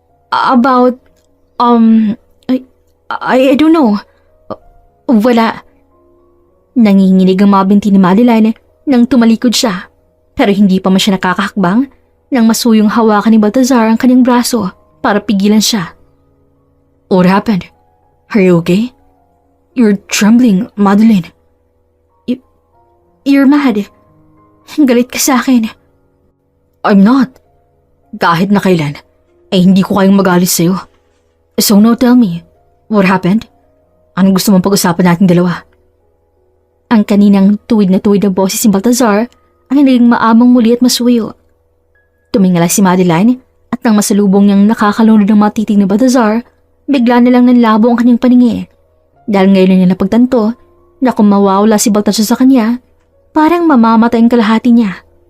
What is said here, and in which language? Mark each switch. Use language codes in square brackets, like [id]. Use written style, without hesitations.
[en] About, I don't know. [tl] Wala. Nanginginig ang mga binti ni Madeline nang tumalikod siya. Pero hindi pa man siya nakakahakbang nang masuyong hawakan ni Balthazar ang kanyang braso para pigilan siya. [en] What happened? Are you okay? You're trembling, Madeline. You're mad. [tl] Galit ka sa akin. [en] I'm not. [tl] Kahit na kailan, ay hindi ko kayang magalit sa'yo. [en] So now tell me, what happened? [tl] Anong gusto mong pag-usapan natin dalawa? Ang kaninang tuwid na boses ni Balthazar ang naging maamang muli at masuyo. Tumingala si Madeline at nang masalubong niyang nakakalunod ng mga titig ni Balthazar, bigla na lang nanlabo ang kanyang paningin. Dahil ngayon niya napagtanto na kung mawawala si Balthazar sa kanya, parang mamamatay ang kalahati niya.